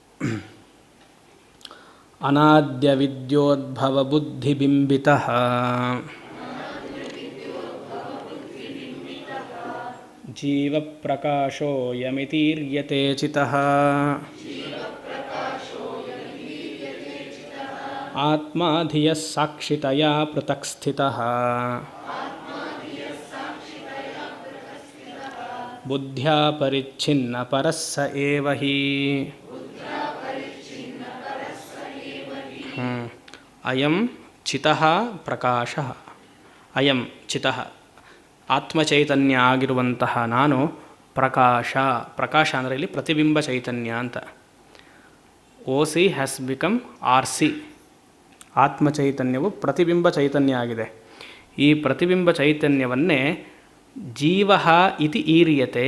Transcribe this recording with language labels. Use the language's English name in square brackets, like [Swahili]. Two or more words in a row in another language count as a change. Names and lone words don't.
[Sanskrit] ಅನಾದ್ಯ ವಿದ್ಯೋದ್ಭವ ಬುದ್ಧಿಬಿಂಬಿತಃ ಜೀವ ಪ್ರಕಾಶೋ ಯಮಿತೀರ್ಯತೆ ಚಿತಃ ಆತ್ಮ ಧಿಯಃ ಸಾಕ್ಷಿತಯಾ ಪೃಥಕ್ ಸ್ಥಿತಃ ಬುದ್ಧ್ಯಾ ಪರಿಚ್ಛಿನ್ನ ಪರಸ್ಸ ಏವ ಹಿ. ಅಯಂ ಚಿತಃ ಪ್ರಕಾಶಃ. ಅಯಂ ಚಿತಃ [Kannada] ಆತ್ಮಚೈತನ್ಯ ಆಗಿರುವಂತಹ ನಾನು ಪ್ರಕಾಶ. ಪ್ರಕಾಶ ಅಂದರೆ ಇಲ್ಲಿ ಪ್ರತಿಬಿಂಬ ಚೈತನ್ಯ ಅಂತ. [English] OC has become RC. [Kannada] ಆತ್ಮಚೈತನ್ಯವು ಪ್ರತಿಬಿಂಬ ಚೈತನ್ಯ ಆಗಿದೆ. ಈ ಪ್ರತಿಬಿಂಬ ಚೈತನ್ಯವನ್ನೇ ಜೀವ [Sanskrit] ಇತಿ ಈರ್ಯತೆ.